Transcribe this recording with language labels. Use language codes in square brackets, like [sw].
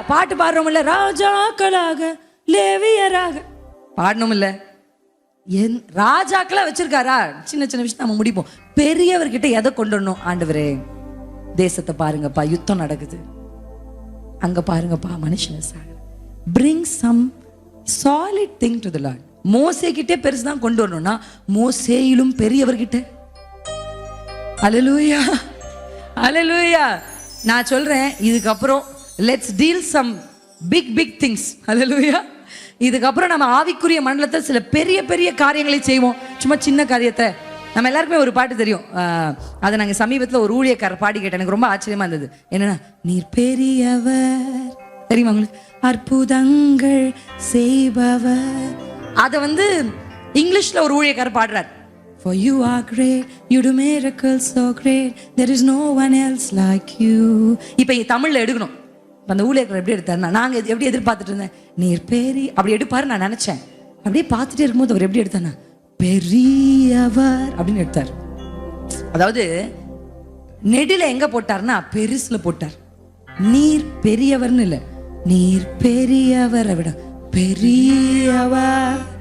[ta] பாட்டு பாடுறோம் இல்ல, ராஜாக்களாக லேவியராக பாடணும் இல்ல, என் ராஜாக்களா வச்சிருக்காரா? சின்ன சின்ன விஷயம் நம்ம முடிப்போம். பெரியவர்கிட்ட எதை கொண்டு வரணும்? ஆண்டவரே தேசத்தை பாருங்கப்பா, யுத்தம் நடக்குது, அங்க பாருங்கப்பா மனுஷனை சாக. [en] bring some solid thing to the Lord. [ta] மோசே கிட்டே பெருசு தான் கொண்டு வரணும்னா மோசேயிலும் பெரியவர்கிட்ட. அல்லேலூயா, அல்லேலூயா. நான் சொல்றேன், இதுக்கப்புறம் [en] Let's deal some big big things. [ta] அல்லேலூயா. இதுக்கப்புறம் நம்ம ஆவிக்குரிய மண்டலத்தில் சில பெரிய பெரிய காரியங்களை செய்வோம். சும்மா சின்ன காரியத்தை நம்ம எல்லாருக்குமே ஒரு பாட்டு தெரியும். அதை நாங்கள் சமீபத்தில் ஒரு ஊழியக்காரர் பாடி கேட்டேன், எனக்கு ரொம்ப ஆச்சரியமா இருந்தது. என்னன்னா, நீர் பெரியவர், தெரியுமா உங்களுக்கு? அற்புதங்கள் செய்பவர். அதை வந்து இங்கிலீஷ்ல ஒரு ஊழியக்காரர் பாடுறார். [en] For you are great, you do miracles so great, there is no one else like you. [ta] இப்போ தமிழ்ல எடுக்கணும். அந்த ஊழியக்காரர் எப்படி எடுத்தாருன்னா, நாங்கள் எப்படி எதிர்பார்த்துட்டு இருந்தேன், நீர் பெரிய அப்படி எடுப்பாரு நான் நினைச்சேன். அப்படியே பார்த்துட்டே இருக்கும்போது அவர் எப்படி எடுத்தானா, பெரியவர் அப்படின்னு எடுத்தார். அதாவது நெடில எங்க போட்டார்னா பெருசுல போட்டார். நீர் பெரியவர்னு இல்லை, நீர் பெரியவரை விட பெரியவர்.